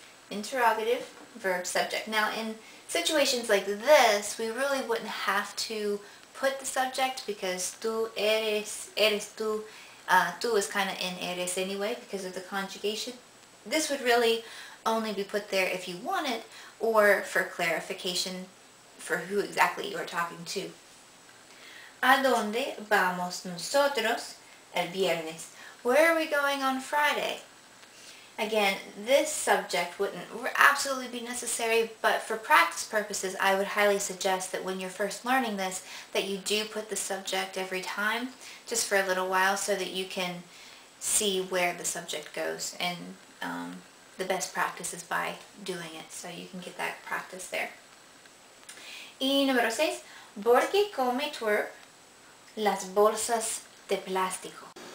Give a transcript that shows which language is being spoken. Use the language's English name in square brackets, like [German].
[English] Interrogative, verb, subject. Now in situations like this, we really wouldn't have to put the subject because [Spanish] tú eres tú. [English] Tú is kind of in eres anyway because of the conjugation. This would really only be put there if you wanted or for clarification for who exactly you are talking to. [Spanish] ¿A dónde vamos nosotros el viernes? [English] Where are we going on Friday? Again, this subject wouldn't absolutely be necessary, but for practice purposes, I would highly suggest that when you're first learning this, that you do put the subject every time, just for a little while, so that you can see where the subject goes. And the best practice is by doing it, so you can get that practice there. [Spanish] Y número 6, ¿por qué come twerp las bolsas de plástico?